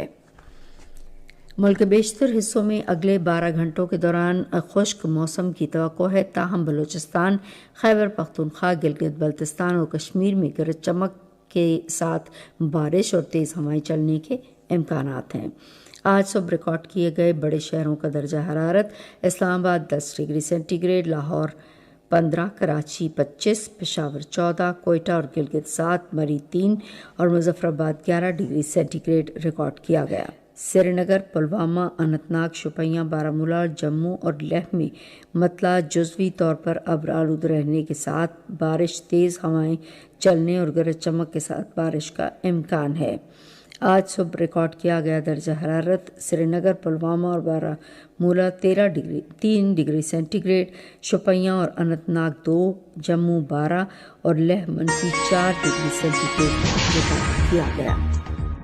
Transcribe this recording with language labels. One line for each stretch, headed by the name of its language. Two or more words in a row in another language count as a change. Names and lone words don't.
Urdu: ملک کے بیشتر حصوں میں اگلے 12 گھنٹوں کے دوران خشک موسم کی توقع ہے، تاہم بلوچستان، خیبر پختونخوا، گلگت بلتستان اور کشمیر میں گرج چمک کے ساتھ بارش اور تیز ہوائیں چلنے کے امکانات ہیں۔ آج صبح ریکارڈ کیے گئے بڑے شہروں کا درجہ حرارت: اسلام آباد 10 ڈگری سینٹی گریڈ، لاہور 15، کراچی 25، پشاور 14، کوئٹہ اور گلگت 7، مری 3 اور مظفر آباد 11 ڈگری سینٹی گریڈ ریکارڈ کیا گیا۔ سری نگر، پلوامہ، اننت ناگ، شوپیاں، بارہمولہ اور جموں اور لیہ میں مطلع جزوی طور پر ابر آلود رہنے کے ساتھ بارش، تیز ہوائیں چلنے اور گرج چمک کے ساتھ بارش کا امکان ہے۔ آج صبح ریکارڈ کیا گیا درجہ حرارت: سری نگر، پلوامہ اور بارہمولہ 3 ڈگری سینٹی گریڈ، شوپیاں اور اننت ناگ 2، جموں 12 اور لیہ -4 ڈگری سینٹی گریڈ ریکارڈ کیا گیا۔